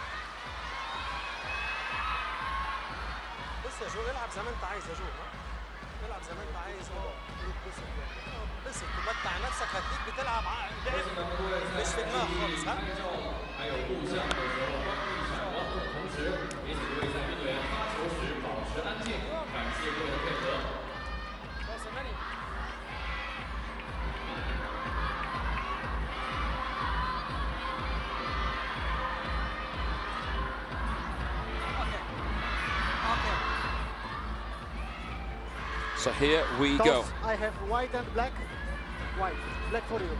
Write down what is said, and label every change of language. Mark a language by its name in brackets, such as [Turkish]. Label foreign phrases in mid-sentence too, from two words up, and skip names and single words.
[Arabic] بص يا جو، العب زي ما انت عايز يا جو. تلعب زي ما انت عايز وتبسط يعني. اتبسط ومتع نفسك، هتلاقيك بتلعب لعب مش في دماغك خالص. ها [Chinese] 还有录像的时候关闭闪光灯的同时，也请各位赛评队发球时保持安静，感谢各位的配合。 [Arabic] خلاص يا مريم. [English] So here we go. I have white and black. White, black for you.